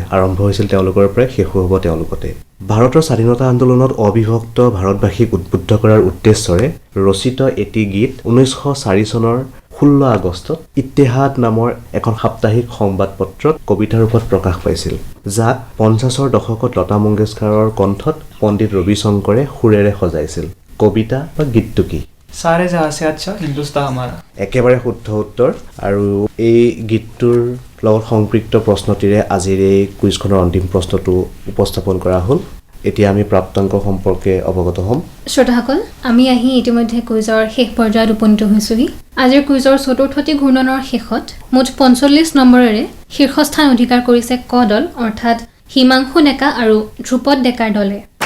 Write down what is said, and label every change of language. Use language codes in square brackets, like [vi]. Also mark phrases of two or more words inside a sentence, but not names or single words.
[as] আৰম্ভ হৈছিল তেওঁলোকৰ পৰাই, শেষো হ'ব তেওঁলোকতে। ভাৰতৰ স্বাধীনতা আন্দোলনত অবিভক্ত ভাৰতবাসীক উদ্বুদ্ধ কৰাৰ উদ্দেশ্যৰে ৰচিত এটি গীত 1904 চনৰ 16 আগষ্টত ইত্তেহাদ নামৰ এখন সাপ্তাহিক সংবাদপত্ৰত কবিতাৰ ৰূপত প্ৰকাশ পাইছিল, যাক 50ৰ দশকত লতা মংগেশকাৰৰ কণ্ঠত পণ্ডিত ৰবি শংকৰে সুৰেৰে সজাইছিল। কবিতা বা গীতটো কি? [hi] सारे जहाँ से अच्छा हिंदुस्तान हमारा। [as] একেবাৰে শুদ্ধ উত্তৰ। আৰু এই গীতটোৰ লগত সম্পৃক্ত প্ৰশ্নটিৰে আজিৰ এই কুইজখনৰ অন্তিম প্ৰশ্নটো উপস্থাপন কৰা হ'ল। এতিয়া আমি প্ৰাপ্তাংক সম্পৰ্কে অৱগত হ'ম। শ্ৰোতাসকল, আমি আহি ইতিমধ্যে কুইজৰ শেষ পৰ্যায়ত উপনীত হৈছোহি। আজিৰ কুইজৰ চতুৰ্থটি ঘূৰ্ণনৰ শেষত মুঠ 45 নম্বৰেৰে শীৰ্ষস্থান অধিকাৰ কৰিছে ক দল, অৰ্থাৎ হিমাংশু ডেকা আৰু ধ্ৰুপদ ডেকাৰ দলে।